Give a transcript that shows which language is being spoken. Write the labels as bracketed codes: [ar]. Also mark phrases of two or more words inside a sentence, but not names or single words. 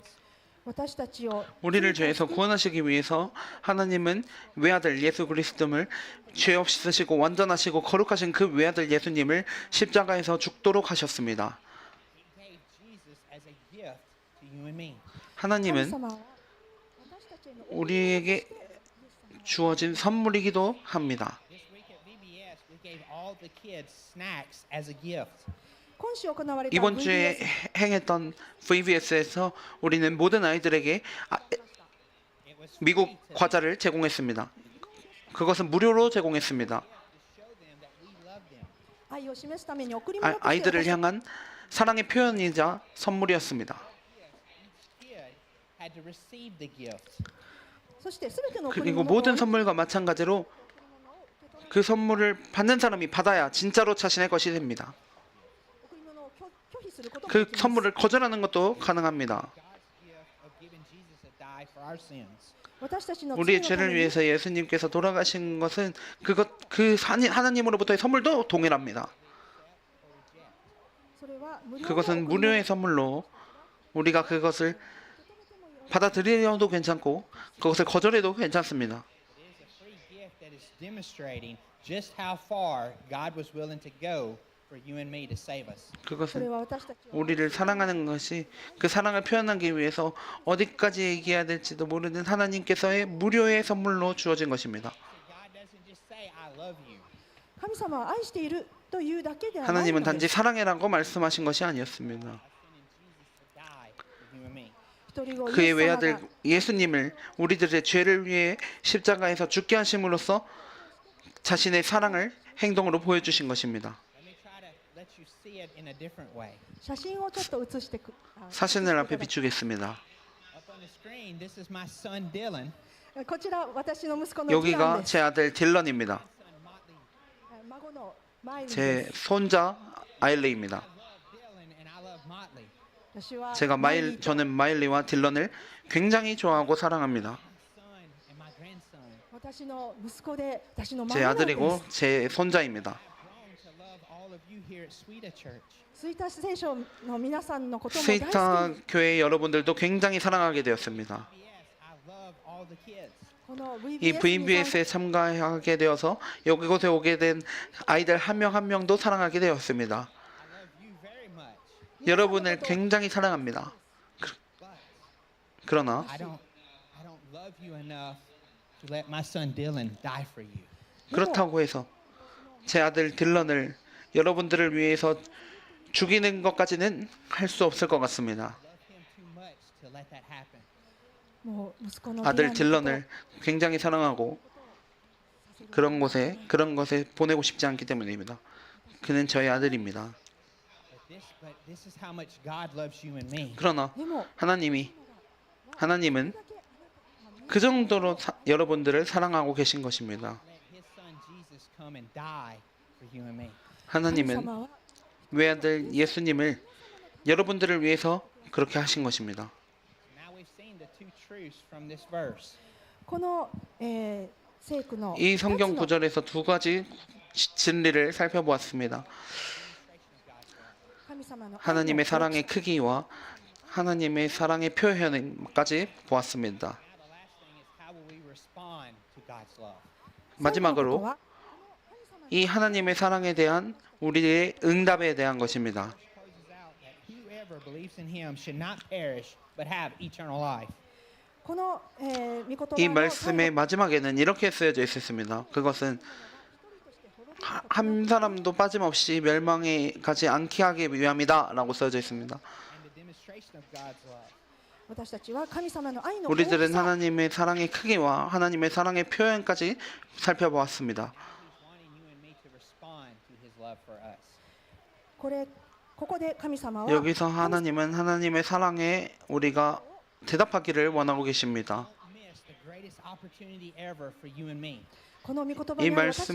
[ja] 私たちを [ko] 우리를 죄에서 구원하시기 위해서 하나님은 외아들 예수 그리스도를 죄 없으시고 완전하시고 거룩하신 그 외아들 예수님을 십자가에서 죽도록 하셨습니다. [en] He gave Jesus as a gift to you and me. [ja] 神 [ko] 하나님은 [ja] 様は私たちへの [ko] 우리에게 주어진 선물이기도 합니다. [en] This week at VBS, we gave all the kids snacks as a gift. [ja] 今週行われた [ko] 이번 주에 VBS 행했던 VBS에서 우리는 모든 아이들에게 [en] It was free [ko] 미국 [en] to [ko] 과자를 제공했습니다. 그것은 무료로 제공했습니다. [en] show them that we love them. [ja] 愛を示すために贈り物として [ko] 아이들을 [ja] 私たち [ko] 향한 사랑의 표현이자 선물이었습니다. [en] Each kid had to receive the gift. [ja] そして全ての贈り [ko] 그리고 [ja] 物を [ko] 모든 선물과 마찬가지로 그 선물을 받는 사람이 받아야 진짜로 자신의 것이 됩니다. [ja] 贈り物を拒否することもで [ko] 그 [ja] きます [ko] 선물을 거절하는 것도 가능합니다. [en] God's gift of giving Jesus to die for our sins. [ja] 私たちの罪 [ko] 우리의 [ja] のた [ko] 죄를 [ja] めに [ko] 위해서 예수님께서 돌아가신 것은 그 하나님으로부터의 선물도 동일합니다. [ja] それは無料の [ko] 그것은 [ja] 贈り物 [ko] 무료의 선물로 우리가 그것을 받아들여도 괜찮고 그것을 거절해도 괜찮습니다. [en] It is a free gift that is demonstrating just how far God was willing to go for you and me to save us. [ja] それ [ko] 그것은 [ja] は私たちは [ko] 우리를 사랑하는 것이 그 사랑을 표현하기 위해서 어디까지 얘기해야 될지도 모르는 하나님께서의 무료의 선물로 주어진 것입니다. [en] So God doesn't just say, I love you. [ja] 神様は愛しているというだけではない [ko] 하나님은 [ja] ので [ko] 단지 [ja] す。 [ko] 사랑해라고 말씀하신 것이 아니었습니다. [en] Sending Jesus to die for you and me. [ja] 一人子イ [ko] 그의 [ja] エス様 [ko] 외아들 [ja] が [ko] 예수님을 우리들의 죄를 위해 십자가에서 죽게 하심으로써 자신의 사랑을 행동으로 보여주신 것입니다. [en] Let me try to let you see it in a different way. [ja] 写真をちょっと写してく [ko] 사진을 앞에 비추겠습니다. [en] Up on the screen, this is my son Dylan. [ja] こちら私の息子のディラン [ko] 여기가 [ja] です。 [ko] 제 아들 딜런입니다. [en] Son Motley. [ja] 孫のマイリー [ko] 제 [ja] です。 [ko] 손자 아일레입니다. [en] I love Dylan and I love Motley. [ja] 私は [ko] 제가 [ja] マイリーと [ko] 저는 마일리와 딜런을 굉장히 좋아하고 사랑합니다. [en] My son and my grandson. [ja] 私の息子で私の [ko] 제 [ja] 孫なんで [ko] 아들이고 [ja] す。 [ko] 제 손자입니다. [en] Grown to love all of you here at Sweeta Church. [ja] スイタ聖書の皆さんのことも大好き [ko] 스위타 교회 여러분들도 굉장히 사랑하게 되었습니다. [en] VBS, I love all the kids. [ja] この [ko] 이 [ja] VBS に [ko] VBS에 참가하게 되어서 여기곳에 오게 된 아이들 한 명 한 명도 사랑하게 되었습니다. [en] I love you very much. [ko] 여러분을 굉장히 사랑합니다. [en] But [ko] 그러나 [en] I don't love you enough to let my son Dylan die for you. [ko] 그렇다고 해서 제 아들 딜런을 여러분들을 위해서 죽이는 것까지는 할 수 없을 것 같습니다. [en] Love him too much to let that happen. [ja] もう息子の [ko] 아들 [ja] ディランのこと [ko] 딜런을 굉장히 사랑하고 그런 것에 보내고 싶지 않기 때문입니다. 그는 저의 아들입니다. [en] But this is how much God loves you and me. [ko] 그러나 [ja] でも [ko] 하나님은 그 정도로 여러분들을 사랑하고 계신 것입니다. [en] Let his son Jesus come and die for you and me. [ja] 神 [ko] 하나님은 [ja] 様は [ko] 외아들 예수님을 여러분들을 위해서 그렇게 하신 것입니다. [en] Now we've seen the two truths from this verse. [ja] この、聖句の [ko] 이 [ja] 2つ [ko] 성경 [ja] の [ko] 구절에서 두 가지 진리를 살펴보았습니다. [ja] 神様の愛の [ko] 하나님의 사랑의 크기와 하나님의 사랑의 표현까지 보았습니다. [en] Now the last thing is how will we respond to God's love? [ja] 最後のこと [ko] 마지막으로 [ja] は [ko] 이 하나님의 사랑에 대한 우리의 응답에 대한 것입니다. [en] Closes out that whoever believes in him should not perish but have eternal life. [ja] この、御言葉 [ko] 이 [ja] の [ko] 말씀의 마지막에는 이렇게 쓰여져 있었습니다. 그것은 한 사람도 빠짐없이 멸망에 가지 않게 하기 위함이다라고 써져 있습니다. [en] And the demonstration of God's love. [ja] 私たちは神様の愛の [ko] 우리들은 [ja] 大きさ [ko] 하나님의 사랑의 크기와 하나님의 사랑의 표현까지 살펴보았습니다. [en] He's wanting you and me to respond to his love for us. [ja] ここで神様は [ko] 여기서 하나님은 하나님의 사랑에 우리가 대답하기를 원하고 계십니다. [en] Don't miss the greatest opportunity ever for you and me. [ja] この御言葉 [ko] 이 [ja] にある私たち